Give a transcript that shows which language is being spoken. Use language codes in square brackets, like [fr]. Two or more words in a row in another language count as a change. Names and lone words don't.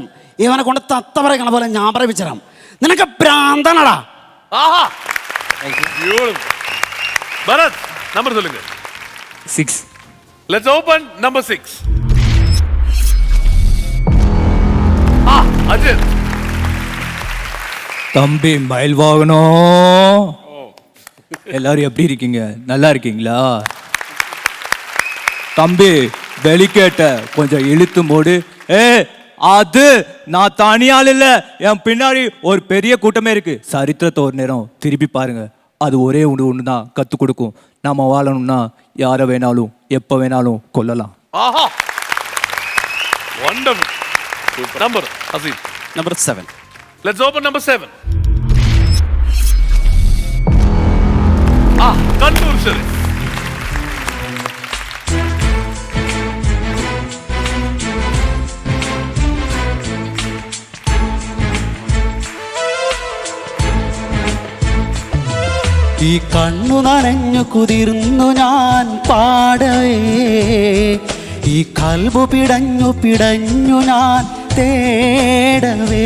[ml] ഇവനെ കൊണ്ട് തത്ത പറയണ പോലെ ഞാൻ പറയിപ്പിച്ചരാം. നിനക്ക് ഭ്രാന്താണടാ. [ta] ഭരത്, നമ്പർ சொல்லுங்க. 6. [en] let's open number 6. അജിത്. [ta] தம்பி மயில் வாகனம், எல்லாரும் எப்படி இருக்கீங்க? நல்லா இருக்கீங்களா? தம்பி வெளிக்கேட்ட கொஞ்சம் இழுத்து மூடு. அது நான் தனியால் இல்ல, என் பின்னாடி ஒரு பெரிய கூட்டமே இருக்கு. சரித்திரத்தை ஒரு நேரம் திருப்பி பாருங்க, அது ஒரே ஒன்று தான் கத்து கொடுக்கும். நாம வாழணும்னா யாரை வேணாலும் எப்ப வேணாலும் கொல்லலாம். [en] wonderful. number ഹസീബ്. number 7. let's open number 7. കണ്ണൂർ ഷെരീഫ്. [ml] ഈ കണ്ണു നനഞ്ഞു കുതിർന്നു ഞാൻ പാടവേ, ഈ കൽബു പിടഞ്ഞു പിടഞ്ഞു ഞാൻ തേടവേ.